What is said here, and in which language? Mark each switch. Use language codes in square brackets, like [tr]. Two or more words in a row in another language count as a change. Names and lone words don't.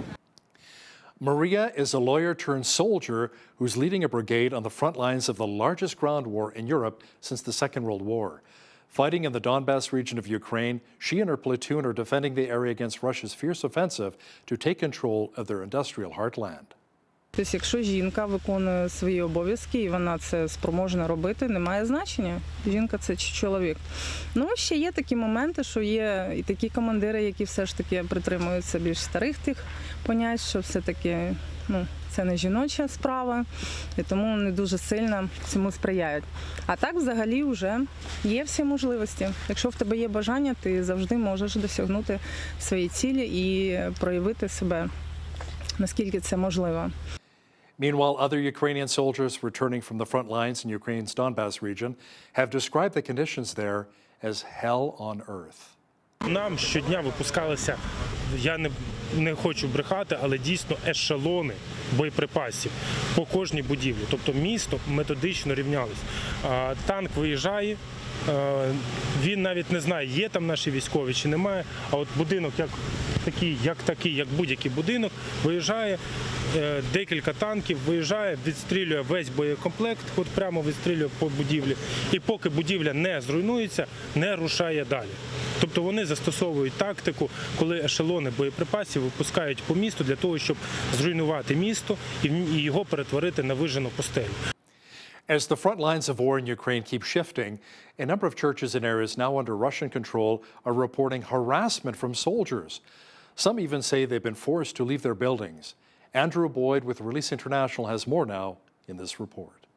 [en] Maria is a lawyer turned soldier who's leading a brigade on the front lines of the largest ground war in Europe since the Second World War. Fighting in the Donbas region of Ukraine, she and her platoon are defending the area against Russia's fierce offensive to take control of their industrial heartland. [uk] Тобто, якщо жінка виконує свої обов'язки і вона це спроможна робити, немає значення, жінка це чи чоловік. Ну, ще є такі моменти, що є і такі командири, які все ж таки притримуються більш старих тих понять, що все-таки, ну, це не жіноча справа, і тому не дуже сильно цьому сприяють. А так, взагалі, вже є всі можливості. Якщо в тебе є бажання, ти завжди можеш досягнути свої цілі і проявити себе, наскільки це можливо. [en] Meanwhile, other Ukrainian soldiers returning from the front lines in Ukraine's Donbas region have described the conditions there as hell on earth. [uk] Нам щодня випускалися, я не хочу брехати, але дійсно ешелони боєприпасів по кожній будівлі. Тобто місто методично рівнялось. Танк виїжджає, Він навіть не знає, є там наші військові чи немає. А от будинок, як будь-який будинок, виїжджає, декілька танків, виїжджає, відстрілює весь боєкомплект, от прямо відстрілює по будівлі. І поки будівля не зруйнується, не рушає далі. Тобто вони застосовують тактику, коли ешелони боєприпасів випускають по місту для того, щоб зруйнувати місто і його перетворити на вижену пустелю. [en] As the front lines of war in Ukraine keep shifting, a number of churches in areas now under Russian control are reporting harassment from soldiers. Some even say they've been forced to leave their buildings. Andrew Boyd with Release International has more now in this report.